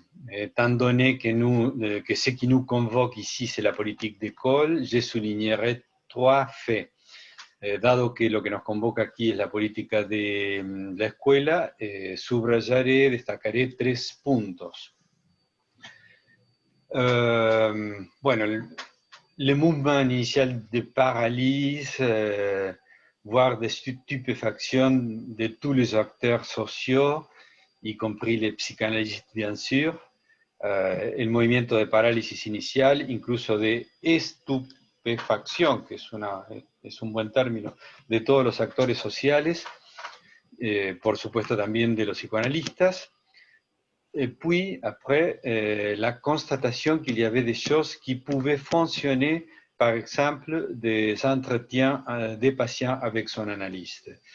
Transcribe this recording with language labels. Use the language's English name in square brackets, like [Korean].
[French] Étant donné que ce qui nous convoque ici, c'est la politique d'école, je soulignerai trois faits. [Spanish] Dado que lo que nos convoca aquí es la política de la escuela, subrayaré, destacaré tres puntos. Bueno, [French] le mouvement initial de paralyse, voire de stupéfaction de tous les acteurs sociaux, y compris les psychanalystes bien sûr, [Spanish] el movimiento de parálisis inicial, incluso de estupefacción, que es un buen término, de todos los actores sociales, por supuesto también de los psicoanalistas. [French] Et puis, après, la constatation qu'il y avait des choses qui pouvaient fonctionner, par exemple, des entretiens des patients avec son analyste.